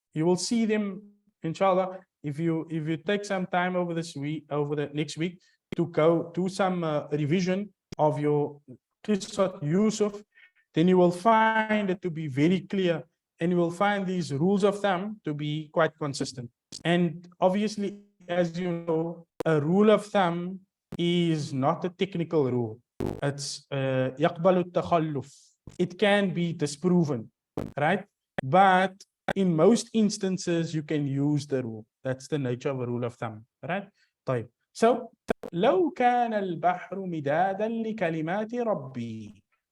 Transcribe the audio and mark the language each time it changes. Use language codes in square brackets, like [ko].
[en] You will see them, inshallah, if you take some time over this week, over the next week, to go do some revision of your Qissat Yusuf, then you will find it to be very clear, and you will find these rules of thumb to be quite consistent. And obviously, as you know, a rule of thumb is not a technical rule. It's [ar] يقبل التخلف. [en] It can be disproven, right? But in most instances, you can use the rule. That's the nature of a rule of thumb, right? [ar] طيب. So, لو كان البحر مدادا لكلمات ربي.